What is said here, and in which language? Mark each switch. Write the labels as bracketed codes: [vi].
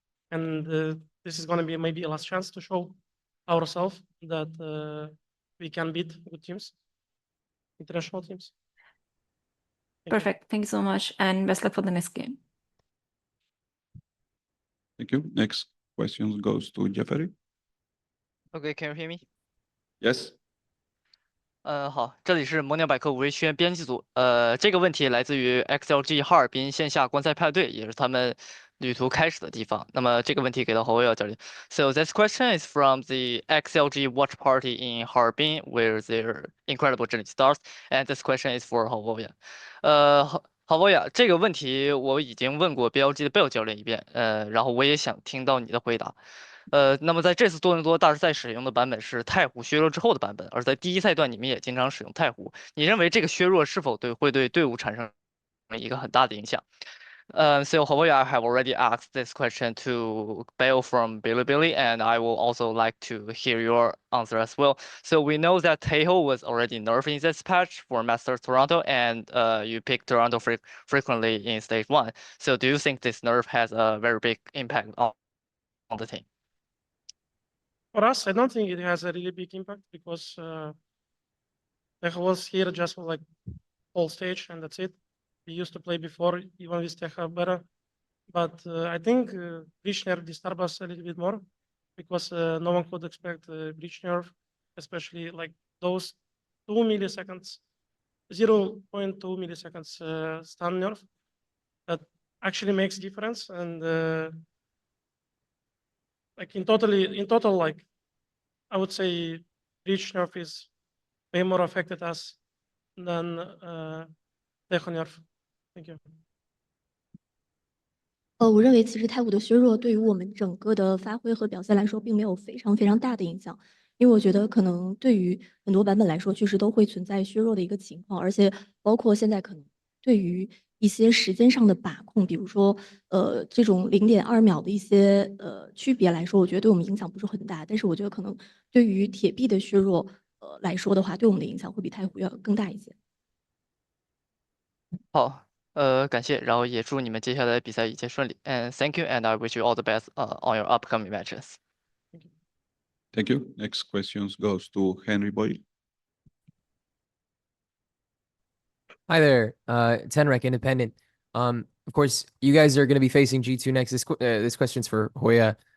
[en] And this is going to be maybe a last chance to show ourselves that we can beat good teams, international teams. Perfect. Thank you so much. And best luck for the next game. Thank you. Next question goes to Jeffrey. Okay, can you hear me? Yes. [zh] 好，这里是萌鸟百科吴瑞轩编辑组。这个问题来自于 XLG 哈尔滨线下观赛派对，也是他们旅途开始的地方。那么这个问题给到侯卫耀教练。 [en] So this question is from the XLG watch party in Harbin, where their incredible journey starts, and this question is for 侯卫耀。 [zh] 郝博雅，这个问题我已经问过 BLG 的 Bill 教练一遍，然后我也想听到你的回答。那么在这次多伦多大师赛使用的版本是太湖削弱之后的版本，而在第一赛段你们也经常使用太湖，你认为这个削弱是否会对队伍产生一个很大的影响？ [en] So Havoya, I have already asked this question to Bill from Bilibili, and I will also like to hear your answer as well. So we know that Taeho was already nerfed in this patch for Masters Toronto, and you pick Toronto frequently in stage 1. So do you think this nerf has a very big impact on the team? For us, I don't think it has a really big impact because Teja was here just for like whole stage and that's it. We used to play before even with Teja better, but I think Breach nerf disturbed us a little bit more because no one could expect Breach nerf, especially like those 2 milliseconds, 0.2 milliseconds stun nerf that actually makes difference and like in total, like I would say Breach nerf is way more affected us than Teja nerf. Thank you. [zh] 我认为其实太湖的削弱对于我们整个的发挥和表现来说，并没有非常非常大的影响，因为我觉得可能对于很多版本来说，确实都会存在削弱的一个情况，而且包括现在可能对于一些时间上的把控，比如说这种0.2秒的一些区别来说，我觉得对我们影响不是很大，但是我觉得可能对于铁壁的削弱来说的话，对我们的影响会比太湖要更大一些。好，感谢，然后也祝你们接下来的比赛一切顺利。 [en] And thank you, and I wish you all the best on your upcoming matches. Thank you. Next questions goes to Henry Boyle. Hi there, Tenrek Independent. Of course, you guys are going to be facing G2 next. This question's for Hoya.